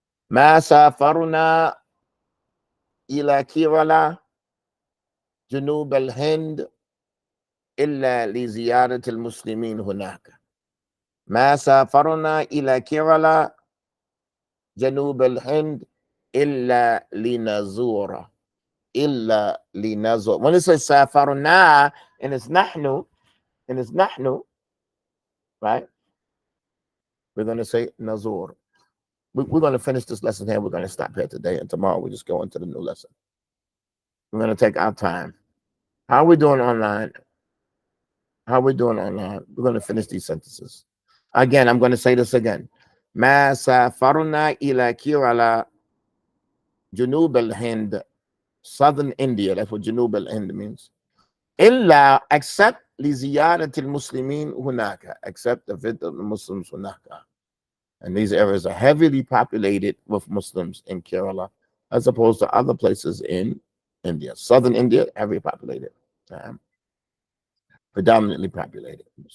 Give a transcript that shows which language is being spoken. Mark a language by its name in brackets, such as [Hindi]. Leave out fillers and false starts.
[Arabic] ما سافرنا إلى كيرالا جنوب الهند إلا لزيارة المسلمين هناك. ما سافرنا إلى كيرالا جنوب الهند إلا لنزور. إلا لنزور. [English] When it says سافرنا and it's نحن, right? We're going to say Nazur. We're going to finish this lesson here. We're going to stop here today, and tomorrow we just go into the new lesson. We're going to take our time. How are we doing online? We're going to finish these sentences. Again, I'm going to say this again. [Arabic] ما سافرنا إلى كيرالا جنوب الهند, [English] southern India. That's what [Arabic] جنوب الهند [English] means. إلا except [Arabic] لزيارة المسلمين هناك, [English] except the visit of the Muslims هناك. And these areas are heavily populated with Muslims in Kerala, as opposed to other places in India. Southern India, heavily populated, predominantly populated.